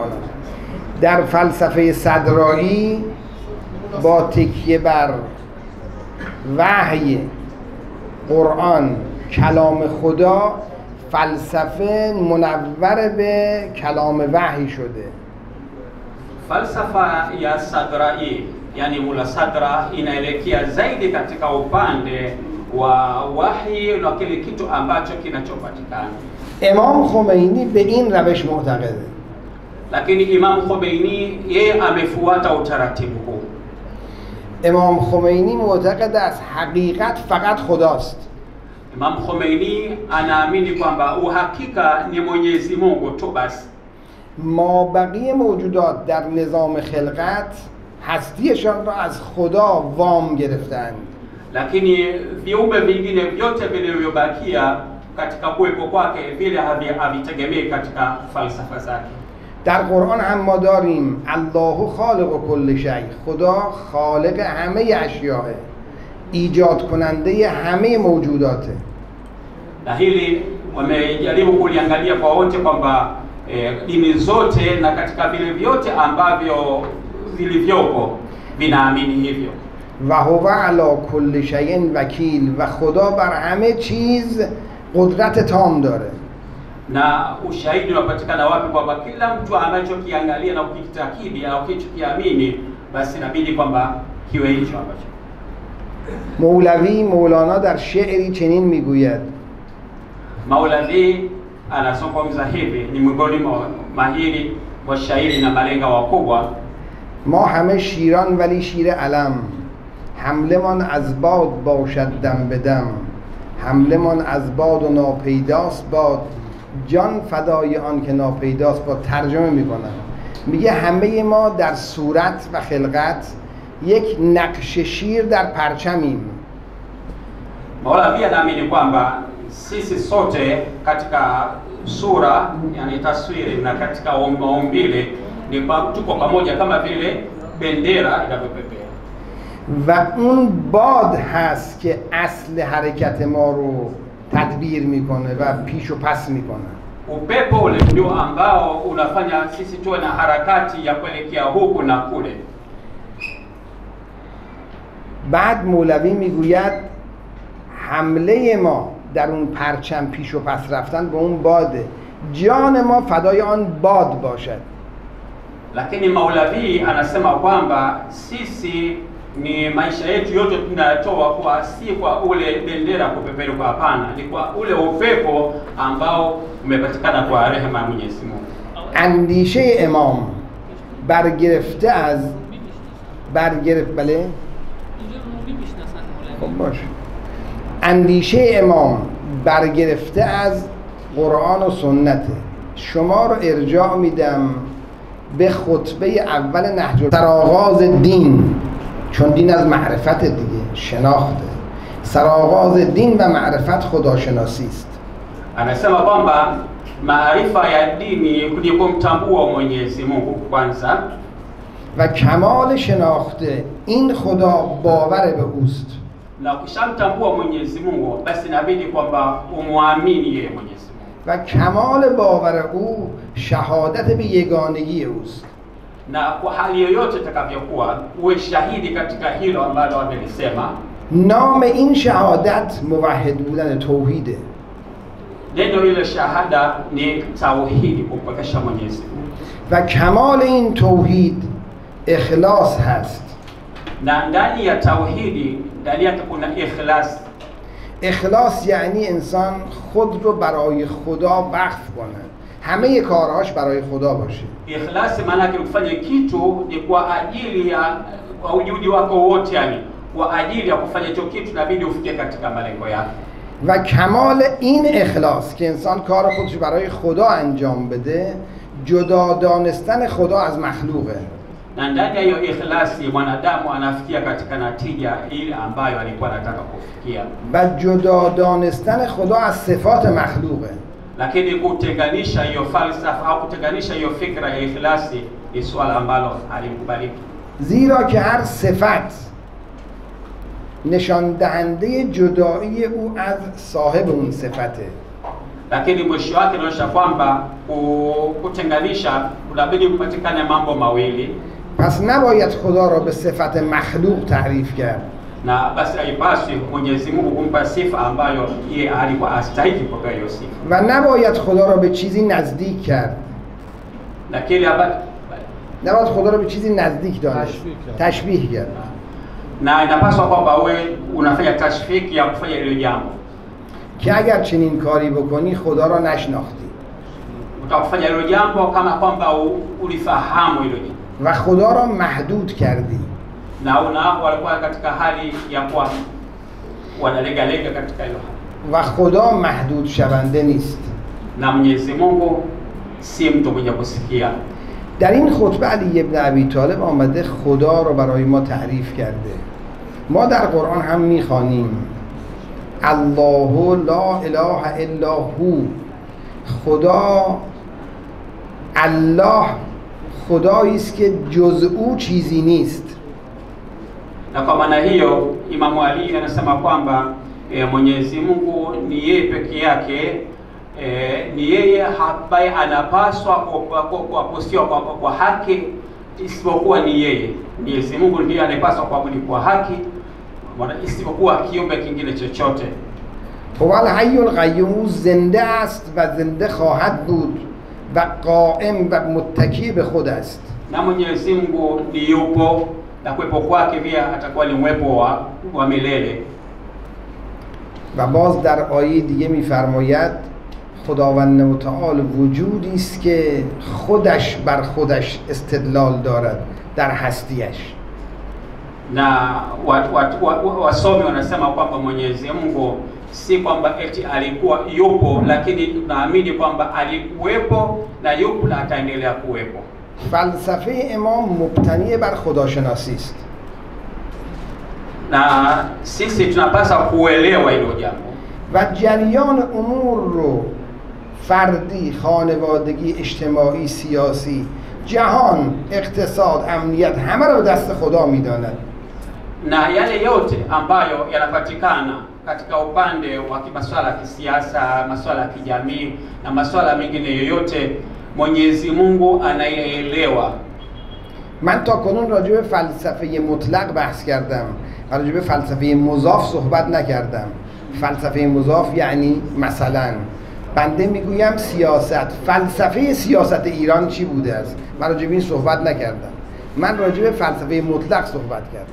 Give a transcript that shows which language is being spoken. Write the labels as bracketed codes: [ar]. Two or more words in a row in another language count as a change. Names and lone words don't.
[fa] در فلسفه صدرایی با تکیه بر وحی، قرآن، کلام خدا، فلسفه منور به کلام وحی شده. [sw] Falsafa ya Sadrai, yani mula sadra, inaelekea zaidi katika upande wa wahi na kile kitu ambacho kinachopatikana. [fa] امام خمینی به این روش معتقده. [sw] Lakini Imam Khomeini yeye amefuata utaratibu huu. [fa] امام خمینی معتقد است حقیقت فقط خداست. [sw] Imam Khomeini anaamini kwamba uhakika ni Mwenyezi Mungu tu basi. [fa] ما بقیه موجودات در نظام خلقت هستیشان را از خدا وام گرفتند. [sw] Lakini viumbe vingine vyote vilivyobakia katika kuwepo kwake vile havitegemei katika falsafa zake. [fa] در قرآن هم ما داریم [ar] الله خالق کل شیء، [fa] خدا خالق همه اشیاء، ایجاد کننده همه موجوداته. [sw] Na hili wamejaribu kuliangalia kwa wote kwamba dini zote na katika vile vyote ambavyo vilivyopo vinaamini hivyo. [ar] و هو علی کل شیء وکیل، [fa] و خدا بر همه چیز قدرت تام داره. [sw] Na ushahidi unapatikana wapi kwamba kila mtu anachokiangalia na ukitakidi au kichokiamini basi inabidi kwamba kiwe hicho ambacho. [fa] مولوی مولانا در شعری چنین میگوید: [sw] Maulavi anazungumza hivi, ni miongoni mwa mahiri wa shairi na malenga wakubwa. [fa] ما همه شیران ولی شیر علم، حمله من از باد باشد دم به دم، حمله من از باد و ناپیداست باد، جان فدای آن که ناپیداست با ترجمه میکنم. میگه همه ما در صورت و خلقت یک نقش شیر در پرچمیم. [sw] Maulavi anaamini kwamba sisi sote katika sura, yani taswiri, na katika maumbile ni tuko pamoja kama vile bendera inavyopepea. [fa] و اون باد هست که اصل حرکت ما رو تدبیر میکنه و پیش و پس میکنه. [sw] Upepo ule ndio ambao unafanya sisi tuwe na harakati ya kuelekea huku na kule. [fa] بعد مولوی میگوید حمله ما در اون پرچم پیش و پس رفتن به اون باده، جان ما فدای آن باد باشد. [sw] Lakini Maulavi anasema kwamba sisi ni maisha yetu yote tunatoa kwa si kwa ule bendera kupeperuka, hapana, ni kwa ule upepo ambao umepatikana kwa rehema ya Mwenyezi Mungu. [fa] اندیشه امام برگرفته از بله خب باشه. اندیشه امام برگرفته از قرآن و سنته. شما رو ارجاع میدم به خطبه اول نهج سرآغاز دین، چون دین از معرفت دیگه، شناخته. سرآغاز دین و معرفت خداشناسی است. [sw] Anasema kwamba maarifa ya dini ni kumtambua Mwenyezi Mungu kwanza, [fa] و کمال شناخته این خدا باور به اوست. [sw] na ukishamtambua Mwenyezi Mungu basi inabidi kwamba umwamini yeye Mwenyezi Mungu. [fa] و کمال باور او شهادت به یگانگی اوست. [sw] Na kwa hali yoyote itakavyokuwa uwe shahidi katika hilo ambalo amelisema. [fa] نام این شهادت موحد بودن، توحیده. [sw] Neno ile shahada ni tauhidi, kumpokesha Mwenyezi Mungu. [fa] و کمال این توحید اخلاص هست. [sw] Na ndani ya tauhidi ndani yake kuna ikhlas. [fa] اخلاص یعنی انسان خود رو برای خدا وقف کنه، همه کارهاش برای خدا باشه. [sw] Ikhlas maana yake kufanya kitu ni kwa ajili ya ujudi wako wote, yani kwa ajili ya kufanya hicho kitu inabidi ufikie katika malengo yake. [fa] و کمال این اخلاص که انسان کار خودش برای خدا انجام بده، جدا دانستن خدا از مخلوقه. [sw] Na ndani ya hiyo ikhlasi mwanadamu anafikia katika natija ile ambayo alikuwa anataka kufikia. [fa] و جدا دانستن خدا از صفات مخلوقه. [sw] Lakini kutenganisha hiyo falsafa au kutenganisha hiyo fikra ya ikhlasi ni swala ambalo halikubaliki. [fa] زیرا که هر صفت نشان دهنده جدایی او از صاحب اون صفته. [sw] Lakini mwisho wake inaonyesha kwamba kutenganisha unabidi kupatikane mambo mawili. [fa] پس نباید خدا را به صفت مخلوق تعریف کرد. [sw] Na basi haipaswi Mwenyezi Mungu kumpa sifa ambayo yeye alikuwa astahili kupewa hiyo sifa. [fa] و نباید خدا را به چیزی نزدیک کرد. [sw] Lakini [fa] نباید خدا را به چیزی نزدیک دانست، تشبیه کرد. [sw] Na inapaswa kwamba wewe unafanya tashfiki ya kufanya hilo jambo. [fa] که اگر چنین کاری بکنی خدا را نشناختی. [sw] Utakufanya hilo jambo kama kwamba ulifahamu hilo jambo. [fa] و خدا را محدود کردی. [sw] Na walikuwa katika hali ya kuwa wanalegalega katika hilo hali. [fa] و خدا محدود شونده نیست. [sw] Na Mwenyezi Mungu si mtu mwenye kusikia. [fa] در این خطبه علی ابن ابی طالب آمده خدا رو برای ما تعریف کرده. ما در قرآن هم میخوانیم [ar] الله لا اله الا هو. [fa] خدا، الله خدایی است که جز او چیزی نیست. [sw] Na kwa maana hiyo Imam Ali anasema kwamba Mwenyezi Mungu ni yeye peke yake, ni yeye ambaye anapaswa kuabudiwa kwa haki, isipokuwa ni yeye. Mwenyezi Mungu ndiye anapaswa kuabudiwa kwa haki, isipokuwa kiumbe kingine chochote. [ar] هو الحی القیوم، [fa] زنده است و زنده خواهد بود و قائم و متکی به خود است. [sw] Na Mwenyezi Mungu ni yupo na kuwepo kwake pia atakuwa ni uwepo wa milele. [fa] و باز در آیه دیگه می‌فرماید خداوند متعال وجودی است که خودش بر خودش استدلال دارد در هستیش. [sw] Na wasomi wanasema kwamba Mwenyezi Mungu si kwamba eti alikuwa yupo, lakini tunaamini kwamba alikuwepo na yupo na ataendelea kuwepo. [fa] فلسفه امام مبتنی بر خداشناسی است. [sw] Na sisi tunapaswa kuelewa hilo jambo. [fa] و جریان امور رو فردی، خانوادگی، اجتماعی، سیاسی، جهان، اقتصاد، امنیت همه رو دست خدا میداند. [sw] Na yale yote ambayo yanapatikana katika upande wa masuala ya kisiasa, masuala ya kijamii na masuala mengine yoyote, Mwenyezi Mungu anayeelewa. [fa] من تا کنون راجع به فلسفه مطلق بحث کردم، راجع به فلسفه مضاف صحبت نکردم. فلسفه مضاف یعنی مثلا بنده میگویم سیاست، فلسفه سیاست ایران چی بوده است؟ من راجع به این صحبت نکردم. من راجع به فلسفه مطلق صحبت کردم.